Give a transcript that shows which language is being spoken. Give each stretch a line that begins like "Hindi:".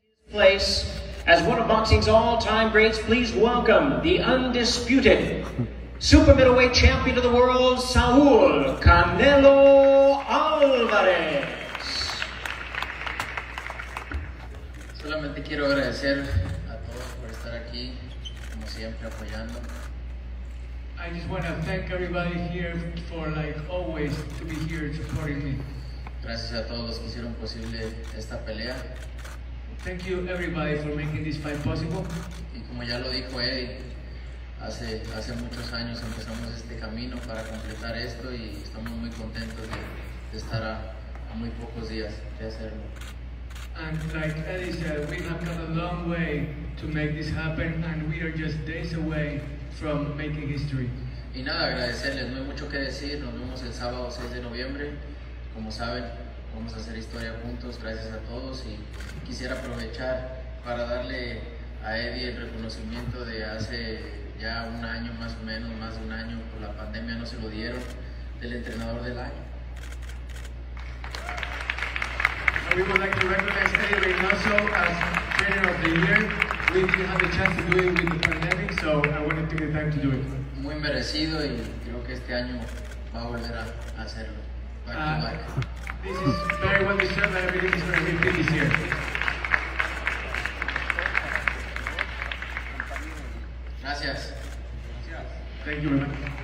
English: Place as one of boxing's all-time greats, please welcome the undisputed super middleweight champion of the world, Saúl Canelo Álvarez.
Spanish: Solamente quiero agradecer a todos por estar aquí, como siempre, apoyando.
English: I just want to thank everybody here for, like always, to be here supporting me.
Spanish: Gracias a todos los que hicieron posible esta pelea.
English: Thank you everybody for making this fight possible.
Spanish: Y como ya lo dijo Eddie, hace muchos años empezamos este camino para completar esto y estamos muy contentos de estar a muy pocos días de hacerlo.
English: And like Eddie said, we have come a long way to make this happen, and we are just days away from making history.
Spanish: Y nada, agradecerles, no hay mucho que decir, nos vemos el sábado 6 de noviembre, como saben, vamos a hacer historia juntos, gracias a todos, y quisiera aprovechar para darle a Eddie el reconocimiento de hace ya un año más o menos, más de un año, por la pandemia no se lo dieron, del entrenador del año.
English: We would like to recognize Eddie Reynoso as Trainer of the Year. We didn't have the chance to do it with the pandemic, so I wanted to take the time to do it.
Spanish: Muy merecido y creo que este año va a volver a hacerlo.
English: Back to back. This is very well deserved, and I believe it's going to repeat this year.
Spanish: Gracias.
English: Thank you very much.